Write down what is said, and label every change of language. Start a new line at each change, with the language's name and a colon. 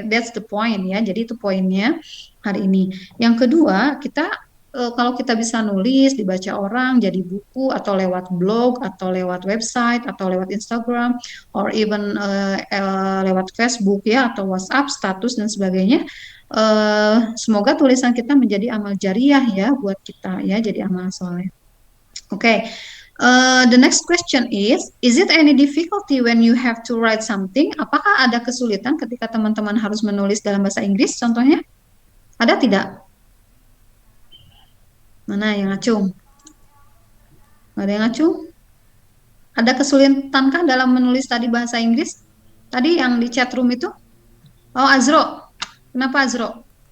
English: That's the point
Indonesian: ya, jadi itu poinnya hari ini. Yang kedua, kalau kita bisa nulis, dibaca orang, jadi buku, atau lewat blog, atau lewat website, atau lewat Instagram, or even lewat Facebook ya, atau WhatsApp, status dan sebagainya. Semoga tulisan kita menjadi amal jariah ya buat kita ya, jadi amal soleh. Oke.
English: The next question is it any difficulty when you have to write something?
Indonesian: Apakah ada kesulitan ketika teman-teman harus menulis dalam bahasa Inggris? Contohnya, ada tidak? Mana yang ngacung? Ada yang ngacung? Ada kesulitankah dalam menulis tadi bahasa Inggris? Tadi yang di chat room itu? Oh, Azro. Kenapa Azro?